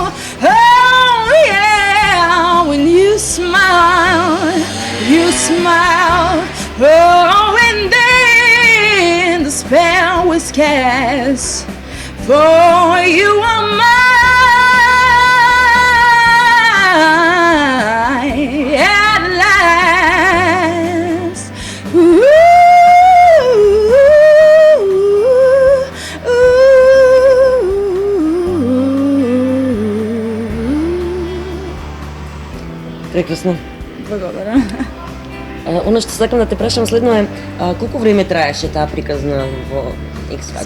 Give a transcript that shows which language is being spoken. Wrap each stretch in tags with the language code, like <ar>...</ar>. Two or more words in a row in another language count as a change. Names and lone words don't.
<en>Oh yeah, when you smile, oh, and then the spell was cast, for you are mine at last. Ooh,</en> <mk>Прекрасно. Благодарам. Оно што сакам да те прашам следно е, колку време траеше таа приказна во X Factor?</mk>